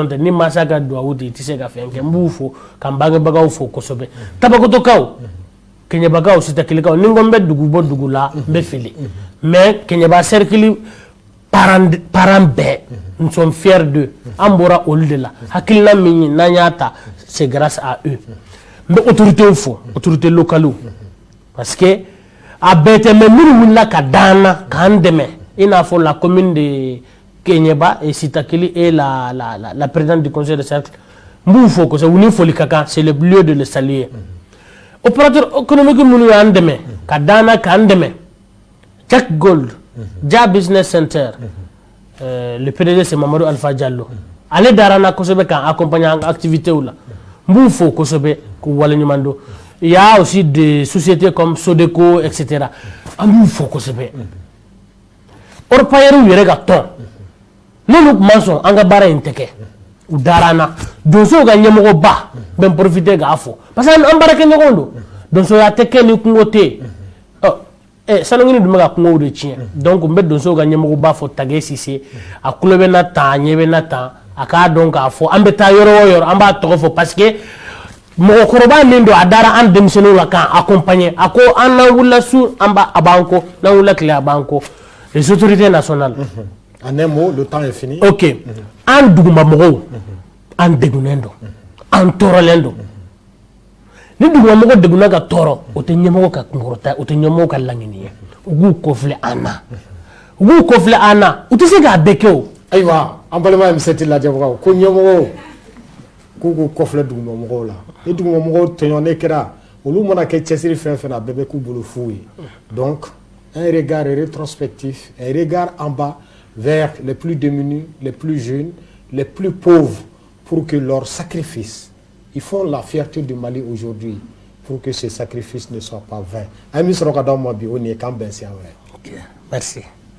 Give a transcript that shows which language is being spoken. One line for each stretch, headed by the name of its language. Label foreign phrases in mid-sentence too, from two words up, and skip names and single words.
Bambara: tɛ ni masa ka duwawu tɛ i tɛ se ka fɛn kɛ n b'u fo ka n bangebagaw fo kosɛbɛ Tabakotokaw Kɛɲɛbakaw Sitakilikaw ni n ko n bɛ dugu bɔ dugu la n bɛ fili mais Kɛɲɛba cercle parents bɛɛ
French: nous sommes fiers d'eux
Bambara: an bɔra olu de la hakilina min n'an y'a ta
French: c'est grâce à eux
Bambara: n bɛ autorités fo
French: autorités locales parce que
Bambara: a bɛɛ tɛ mais minnu wulila ka d'an na k'an dɛmɛ i n'a fɔ
French: la commune de Kɛɲɛba et Sitakili et la présidente du conseil de cercle
Bambara: n b'u fo kosɛbɛ u ni foli ka kan
French: c'est le lieu de le saluer opérateur économique
Bambara: minnu y'an dɛmɛ ka d'an na k'an dɛmɛ Jack Gold Ja Business Center
French: le PDG c'est
Bambara: Mamadou Alpha Diallo ale darana kosɛbɛ k'an
French: accompagner en activité
Bambara: la n b'u fo kosɛbɛ k'u wale ɲuman dɔn
French: il y a aussi des sociétés comme Sodeco etc.
Bambara: an b'u fo kosɛbɛ orpailleurs yɛrɛ ka tɔn n'olu tun ma sɔn an ka baara in tɛ kɛ u darana donsow ka ɲɛmɔgɔba bɛ n profiter k'a fo
French: parce que
Bambara: an baarakɛɲɔgɔnw don donsoya tɛ kɛ ni kungo tɛ yen Salongini dun bɛ ka kungow de tiɲɛ donc n bɛ donsow ka ɲɛmɔgɔba fɔ Tage Sise a tulo bɛ na tan a ɲɛ bɛ na tan a k'a dɔn k'a fɔ an bɛ taa yɔrɔ o yɔrɔ an b'a tɔgɔ fɔ
French: parce que
Bambara: mɔgɔkɔrɔba min don a dara an denmisɛnninw la k'an accompagner a ko an n'an wulila su a b'an kɔ n'an wulila tile a b'an kɔ
French: les autorités nationales. En un mot, le temps est fini.
Bambara: Ok an dugumamɔgɔw an degunnen don an tɔɔrɔlen don ni dugumamɔgɔ degunna ka tɔɔrɔ o tɛ ɲɛmɔgɔ ka kunkɔrɔta o tɛ ɲɛmɔgɔ ka laɲini ye u b'u kɔfilɛ an na u tɛ se k'a bɛɛ kɛ o. Ayiwa an balima M7 lajɛbagaw ko ɲɛmɔgɔw k'u k'u kɔfilɛ dugumamɔgɔw la ni dugumamɔgɔw tɔɲɔnnen kɛra olu mana kɛ cɛsiri fɛn fɛn na a bɛɛ bɛ k'u bolo fu ye
French: donc un regard rétrospectif un regard en bas vers les plus démunis les plus jeunes les plus pauvres pour que leur sacrifice, ils font la fierté du Mali aujourd'hui, pour que ces sacrifices ne soient pas vains. Merci.